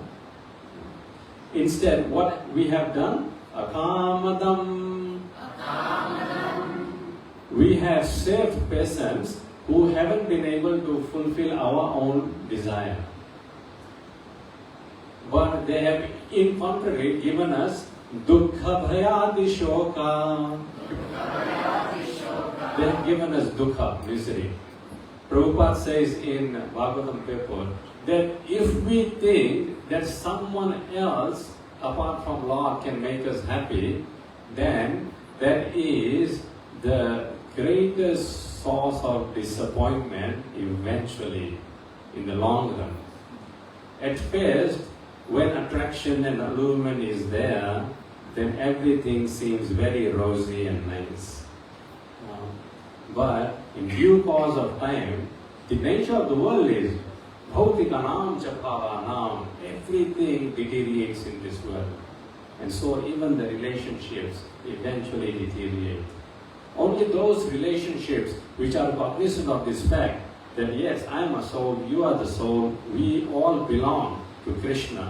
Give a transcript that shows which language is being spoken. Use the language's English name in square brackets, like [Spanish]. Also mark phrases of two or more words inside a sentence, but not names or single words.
[English] Instead, what we have done? Akamadam. We have saved persons who haven't been able to fulfill our own desire. But they have, in contrary, given us [Sanskrit] dukkha bhayadi shoka. [English] They have given us dukkha, misery. Prabhupada says in Bhagavatam paper that if we think that someone else apart from Lord can make us happy, then that is the greatest source of disappointment eventually in the long run. At first, when attraction and allurement is there, then everything seems very rosy and nice. But in due course of time, the nature of the world is [Sanskrit] bhautika-nam cha bhava-nam. [English] Everything deteriorates in this world. And so even the relationships eventually deteriorate. Only those relationships which are cognizant of this fact that yes, I am a soul, you are the soul, we all belong to Krishna.